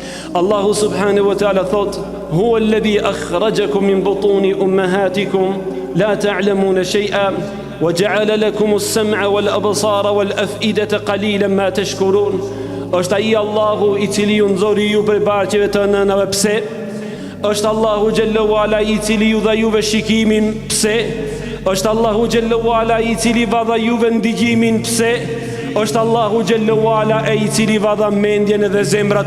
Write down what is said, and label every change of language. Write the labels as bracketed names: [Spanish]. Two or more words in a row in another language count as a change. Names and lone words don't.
[Arabic] Allahu سبحانه وتعالى thot: هو الذي أخرجكم من بطون أمهاتكم لا تعلمون شيئا وجعل لكم السمع والأبصار والأفئدة قليلا ما تشكرون. [Albanian] Është ai Allahu i cili ju nxori ju prej barqeve të nënave. Pse? Është Allahu [Arabic] جل وعلا [Albanian] i cili ju dha juve shikimin. Pse? Është Allahu [Arabic] جل وعلا [Albanian] i cili va dha juve ndigjimin. Pse? Është Allahu [Arabic] جل وعلا [Albanian] i cili va dha mendjen edhe zemrat.